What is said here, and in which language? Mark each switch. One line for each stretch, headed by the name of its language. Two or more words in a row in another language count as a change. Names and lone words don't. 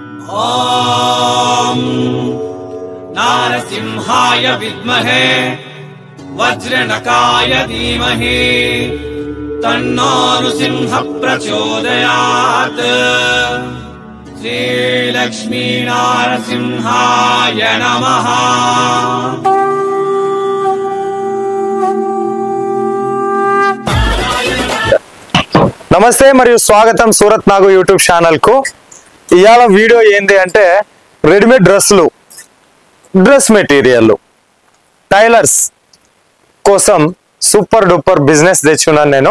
Sanskrit: ॐ नारसिंहाय विद्महे वज्रनकाय धीमहि तन्नो नृसिंह प्रचोदयात्। श्रीलक्ष्मी नारसिंहाय नमः।
Telugu: నమస్తే మరియు స్వాగతం సూరత్ నాగు యూట్యూబ్ ఛానల్ కు. ఇవాళ వీడియో ఏంది అంటే
English: readymade dresses, dress material, tailors
Telugu: కోసం
English: super duper business
Telugu: తెచ్చున్నాను నేను.